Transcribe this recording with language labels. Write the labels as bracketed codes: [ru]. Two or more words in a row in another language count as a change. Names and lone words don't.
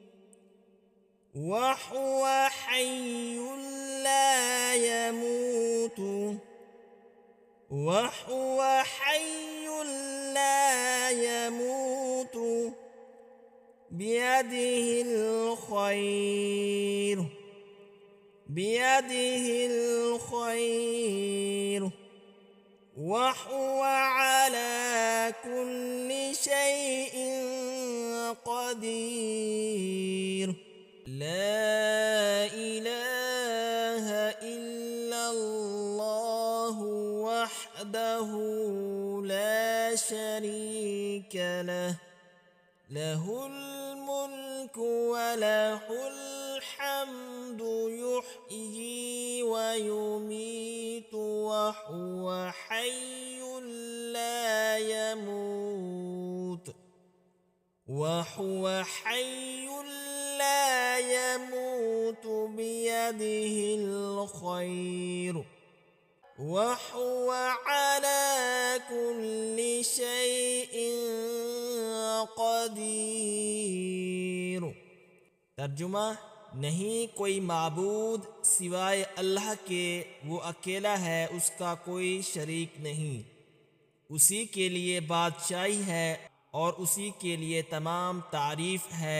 [ar] وهو حي لا يموت, وهو حي لا يموت، بيده الخير، بيده الخير، وهو على كل شيء قدير. لا إله إلا الله وحده لا شريك له, له الملك وله الحمد, يحيي ويميت، وهو حي لا يموت، وهو حي لا يموت، بيده الخير، وهو على كل شيء قدير. [ur] ترجمہ، نہیں کوئی معبود سوائے اللہ کے، وہ اکیلا ہے، اس کا کوئی شریک نہیں. اسی کے لیے بادشاہی ہے اور اسی کے لیے تمام تعریف ہے.